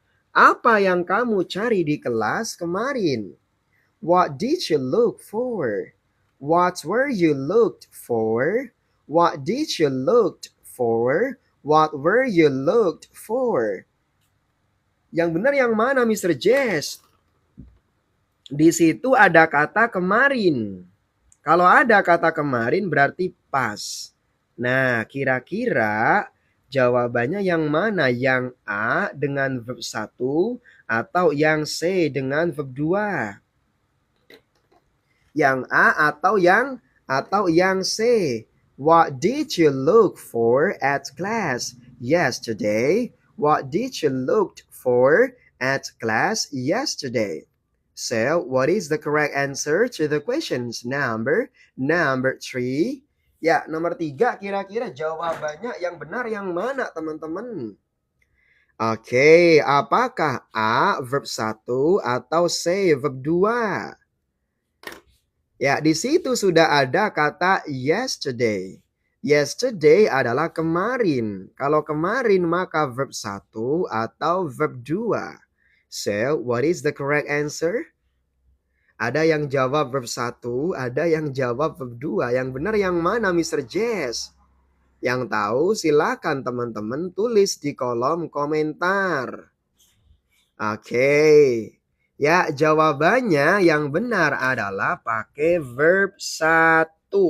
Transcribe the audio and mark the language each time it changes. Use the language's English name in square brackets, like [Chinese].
[Indonesian] Apa yang kamu cari di kelas kemarin? [English] What did you look for? What were you looked for? What did you looked for? What were you looked for? [Indonesian] Yang benar yang mana, Mr. Jess? Di situ ada kata kemarin. Kalau ada kata kemarin berarti pas. Nah, kira-kira jawabannya yang mana? Yang A dengan verb 1 atau yang C dengan verb 2? Yang A atau yang C? [English] What did you look for at class yesterday? What did you look for at class yesterday? So, what is the correct answer to the questions number 3? [Indonesian] Ya, nomor 3 kira-kira jawabannya yang benar yang mana, teman-teman? Oke, apakah A verb 1 atau C verb 2? Ya, di situ sudah ada kata yesterday. Yesterday adalah kemarin. Kalau kemarin maka verb 1 atau verb 2. [English] So, what is the correct answer? [Indonesian] Ada yang jawab verb 1, ada yang jawab verb 2. Yang benar yang mana, Mr. Jess? Yang tahu silakan teman-teman tulis di kolom komentar. Oke. Ya, jawabannya yang benar adalah pakai verb 1.